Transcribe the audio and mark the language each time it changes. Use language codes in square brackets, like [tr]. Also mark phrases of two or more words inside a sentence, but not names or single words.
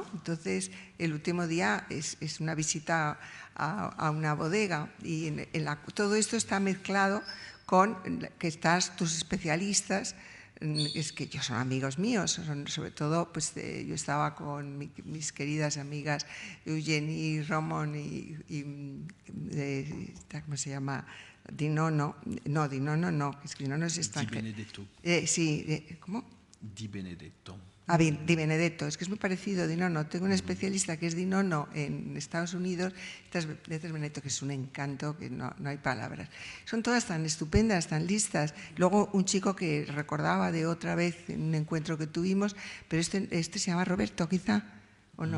[es] Entonces, el último día es una visita a una bodega, y todo esto está mezclado con que tus especialistas, es que ellos son amigos míos, sobre todo, pues yo estaba con mis queridas amigas Eugenie Romon y ¿cómo se llama? Dinono no, es que Dinono es extranjero. Di Benedetto. ¿Cómo? Di Benedetto. Di Benedetto, es que es muy parecido a Dinono. Tengo un especialista que es Dinono en Estados Unidos, estas veces Benedetto, que es un encanto, que no hay palabras. Son todas tan estupendas, tan listas. Luego un chico que recordaba de otra vez en un encuentro que tuvimos, pero este se llama Roberto, quizá, ¿o no?